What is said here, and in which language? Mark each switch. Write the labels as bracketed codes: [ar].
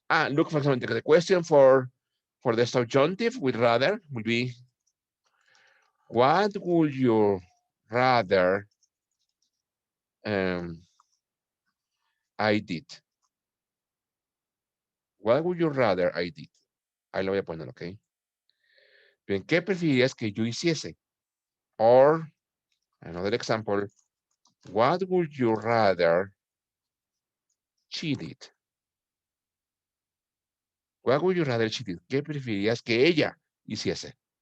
[en] Look, for example, the question for the subjunctive with rather would be, what would you rather I did? What would you rather I did? [es] Ahí lo voy a poner, ¿ok? Bien, ¿qué preferirías que yo hiciese? [en] Or, another example, what would you rather she did? What would you rather she did? [es] ¿Qué preferirías que ella hiciese?